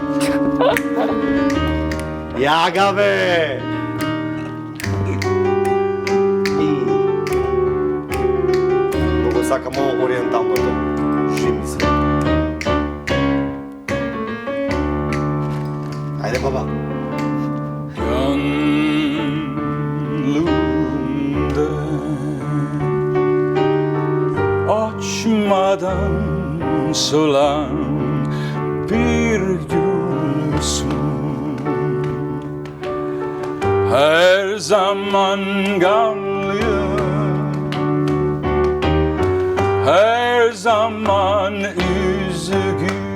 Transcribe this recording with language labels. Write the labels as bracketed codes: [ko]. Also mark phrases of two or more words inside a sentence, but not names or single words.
[mk] Јага бе! Многу сакам ово ориенталното. Шими се. Ајде, баба. [tr] Gönlümde açmadan solan bir gülsün. Her zaman gamlıyım, her zaman üzgün.